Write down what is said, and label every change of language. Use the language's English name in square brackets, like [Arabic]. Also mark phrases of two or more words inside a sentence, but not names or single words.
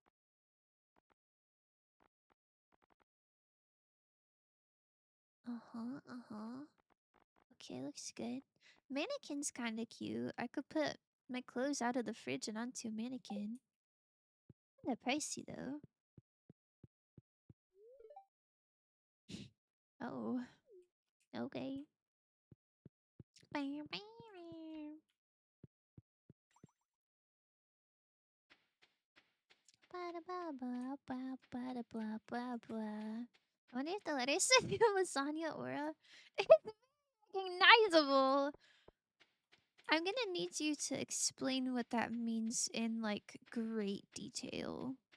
[English] Uh-huh, uh-huh. Okay, looks good. Mannequin's kind of cute. I could put my clothes out of the fridge and onto a mannequin. Kinda pricey, though. Oh, okay. Bam, bam, bam. Ba-da-ba-ba-ba-ba-da-blah-blah-blah. I wonder if the letters said lasagna aura. It's recognizable. I'm gonna need you to explain what that means in like great detail.